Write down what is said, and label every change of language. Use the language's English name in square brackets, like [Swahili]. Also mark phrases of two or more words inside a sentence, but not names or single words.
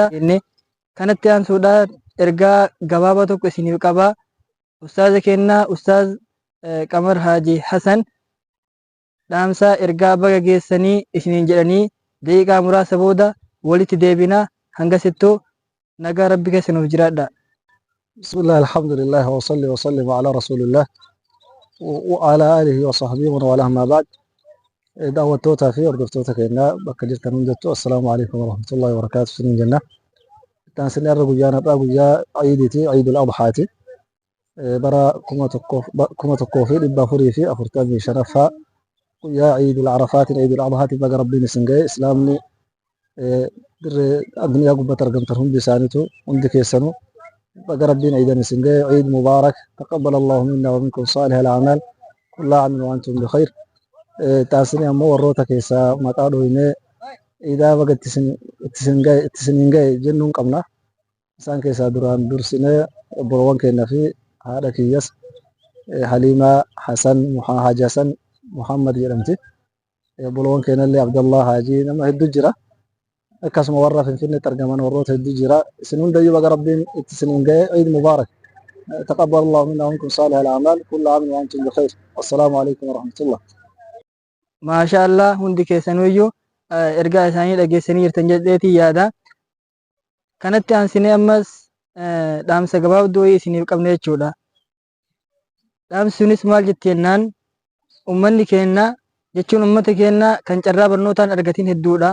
[Oromo] Kanatti aansuudhaan ergaa gabaabaa tokko isiniif qabaa. Ustaaza kennaa Ustaaz Qamar Haaji Hasan dhaamsa ergaa baga geessanii isiniin jedhanii daqiiqaa muraasa booda walitti deebinaa. Hangasittuu nagaa rabbi keessanuuf jiraadha. [Arabic] بسم الله، الحمد لله، وصل وسلم على رسول الله وعلى آله وصحبه وولاه أما بعد. [Oromo] Daawwattootaa fi hordoftoota keenyaa bakka jirtan hundattu [Arabic] السلام عليكم ورحمة الله وبركاته [Oromo] isiniin jenna. Itaan sinni irra guyyaa nadhaa guyyaa Iidiiti, Iidul Adhaati. Bara 1445 guyyaa Iidul Arafaatiin, Iidul Adhaatiin baga rabbiin isin gahe. Islaamni dirree addunyaa gubbatti argamtan hundi isaaniitu hundi keessanuu baga rabbiin iidan isin gahe. [Arabic] عيد مبارك, تقبل الله منا ومنكم صالح الأعمال، كل عام وأنتم بخير. [Oromo] Taasini ammoo warroota keessaa maqaa dhooynee iidaa baga ittisiniin gahe jennuun qabna. Isaan keessaa duraan dursinee obboloowwan keenyaa fi haadha kiyyas Haliimaa Hasan Haaji Hasan Muhammad jedhamti. Obboloowwan keenyallee Abdallah Haajii nama hedduu jira. Akkasuma warra Finfinneetti argaman warroota hedduu jira. Isin hundayyuu baga rabbiin ittisiniin gahe. [Arabic] عيد مبارك, تقبل الله منا ومنكم صالح الأعمال، كل عام وأنتم بخير. والسلام عليكم ورحمة الله. [Oromo] Maashaallah, hundi keessanuyyuu ergaa isaanii dhageessanii jirtan jedheetii yaada. Kanatti aansinee ammas dhaamsa gabaabduu isiniif qabna jechuudha. Dhaamsi sunis maal jetti jennaan, ummanni keenya jechuun ummata keenya kan carraa barnootaan argatiin hedduudha.